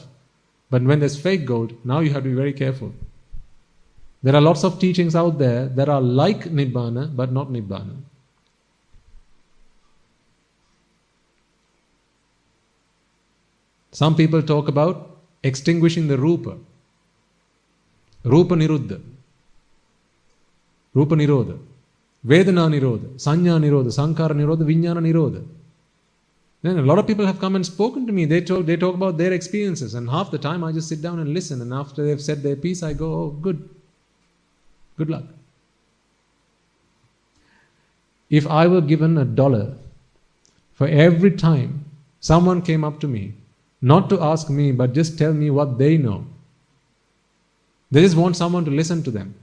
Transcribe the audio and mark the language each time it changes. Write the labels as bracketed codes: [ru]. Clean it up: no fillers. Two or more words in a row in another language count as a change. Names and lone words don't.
[en] But when there's fake gold, now you have to be very careful. There are lots of teachings out there that are like Nibbana, but not Nibbana. Some people talk about extinguishing the Rupa. [pi] Rupa Niruddha. Rupa Nirodha. Vedana Nirodha. Sanya Nirodha. Sankara Nirodha. Vijnana Nirodha. [en] Then a lot of people have come and spoken to me. They talk about their experiences, and half the time I just sit down and listen, and after they've said their piece, I go, oh, good. Good luck. If I were given $1 for every time someone came up to me, not to ask me, but just tell me what they know, they just want someone to listen to them.